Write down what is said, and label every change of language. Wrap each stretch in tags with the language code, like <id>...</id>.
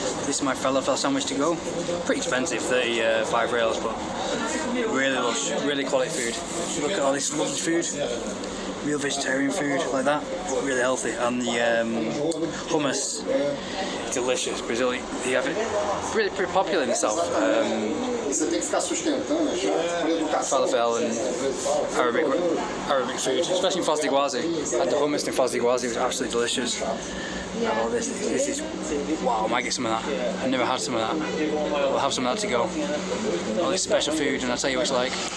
<en>This is my falafel sandwich to go. Pretty expensive, 35 reals, but really lush, really quality food. Look at all this lovely food. Real vegetarian food like that, really healthy. And the hummus, delicious. Brazil, they have it really pretty popular in the south.</en> <pt>Você tem que ficar sustentando, por educação.</pt> <en>falafel and Arabic food, especially in Foz do Iguazu. I had the hummus in Foz do Iguazu, it was absolutely delicious. Oh, this is, wow, I might get some of that. I've never had some of that. We'll have some of that to go. All this special food, and I'll tell you what it's like.</en>